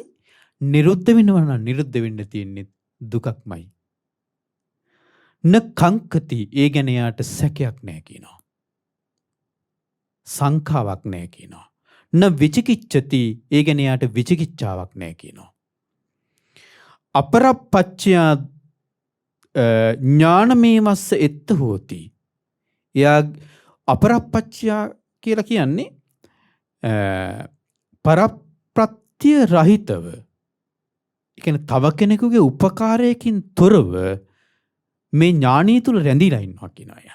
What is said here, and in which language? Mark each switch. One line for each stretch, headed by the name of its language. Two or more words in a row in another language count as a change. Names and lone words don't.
Sinhala: නිරුද්ධ වෙනවා නම් නිරුද්ධ වෙන්න තියෙන්නේ දුකක්මයි.
Pali: න කංකති
Sinhala: ඒ ගැන යාට සැකයක් නැහැ කියනවා. සංඛාවක් නැහැ කියනවා.
Pali: න විචිකිච්ඡති
Sinhala: ඒ ගැන යාට විචිකිච්ඡාවක් නැහැ කියනවා.
Pali: අපරප්පච්චය ඥානමේවස්ස එත්ත හෝති.
Sinhala: එයා අපරප්පච්චය කියලා කියන්නේ පරප්‍රත්‍ය රහිතව. ඒ කියන්නේ තව කෙනෙකුගේ උපකාරයකින් තොරව මේ ඥානීය තුල රැඳිලා ඉන්නවා කියනවා එයා.